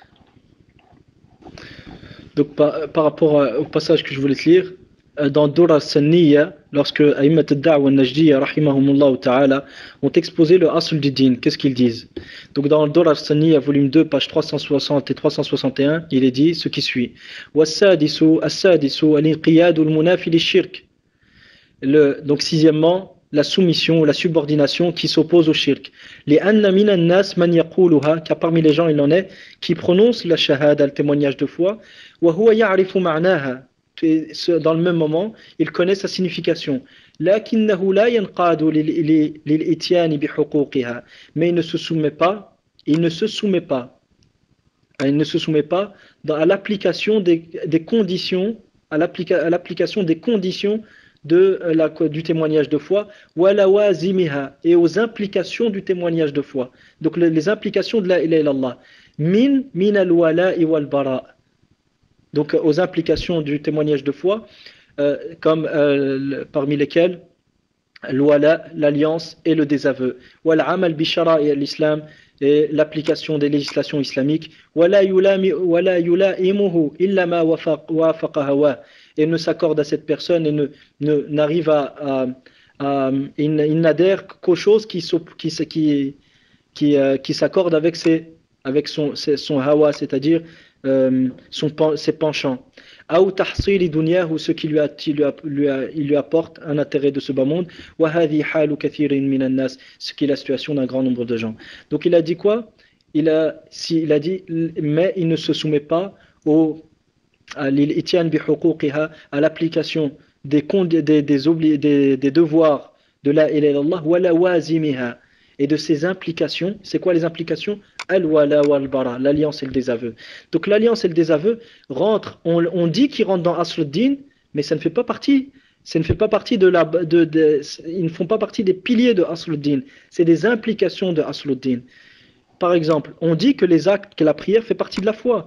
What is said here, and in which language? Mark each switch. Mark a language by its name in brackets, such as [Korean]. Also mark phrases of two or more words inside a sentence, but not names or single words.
[French] Donc, par rapport au passage que je voulais te lire, dans Dura Sanniya, lorsque [Arabic] أئمة الدعوة النجدية, رحمهم الله تعالى, [French] ont exposé le Asl du Din, qu'est-ce qu'ils disent? Donc, dans Dura Sanniya, volume 2, page 360 et 361, il est dit ce qui suit. [Arabic] والسادس, السادس، الانقياد المنافي للشرك. [French] Donc, sixièmement, la soumission, la subordination qui s'oppose au shirk. [Arabic] لأن من الناس من يقولها, [French] car parmi les gens il en est qui prononcent la shahada, le témoignage de foi, [Arabic] وهو يعرف معناها, [French] dans le même moment, il connaît sa signification. [Arabic] لكنه لا ينقاد للإتيان بحقوقها, [French] mais il ne se soumet pas, à à l'application des conditions, à l'application des conditions du témoignage de foi, et aux implications du témoignage de foi. Donc les implications de [Arabic] لا إله إلا الله. من الولاء والبراء. [French] Donc aux implications du témoignage de foi, comme parmi lesquelles l'wala, l'alliance et le désaveu. [Arabic] والعمل بشرائع الإسلام, [French] et l'application des législations islamiques. [Arabic] ولا يلائمه إلا ما وافق هوى. [French] Et ne s'accorde à cette personne et n'arrive il n'adhère qu'aux choses qui s'accordent avec son hawa, c'est-à-dire ses penchants. Ou ce qui lui apporte un intérêt de ce bas monde. Ce qui est la situation d'un grand nombre de gens. Donc il a dit quoi? Il a dit, mais il ne se soumet pas à l'application des devoirs de [Arabic] لا إله إلا الله [French] et de ses implications. C'est quoi les implications? [Arabic] الولاء والبراء, [French] l'alliance et le désaveu. Donc l'alliance et le désaveu rentrent, on dit qu'ils rentrent dans Asluddin, mais ça ne fait pas partie. Ils ne font pas partie des piliers de Asluddin. C'est des implications de Asluddin. Par exemple, on dit que la prière fait partie de la foi.